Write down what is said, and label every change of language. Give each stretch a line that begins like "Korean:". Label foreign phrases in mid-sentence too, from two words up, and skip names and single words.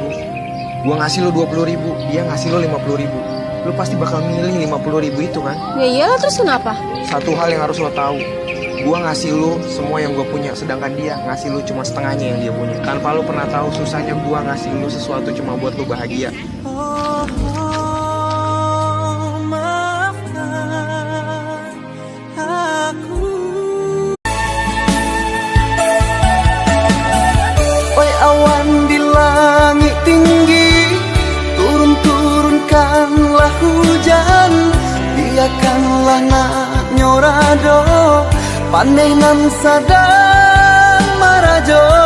Indonesian: Gua ngasih lu 20.000, dia ngasih lu 50.000. Lu pasti bakal milih 50.000 itu kan? Ya iyalah, terus kenapa? Satu hal yang harus lo tahu, gua ngasih lu semua yang gua punya, sedangkan dia ngasih lu cuma setengahnya yang dia punya. Tanpa lu pernah tahu susahnya gua ngasih lu sesuatu cuma buat lu bahagia.
Minangkabau: Oi awan di langit tinggi, turun-turunkanlah hujan, biarkanlah nak nyorado, panenan sadang marajo.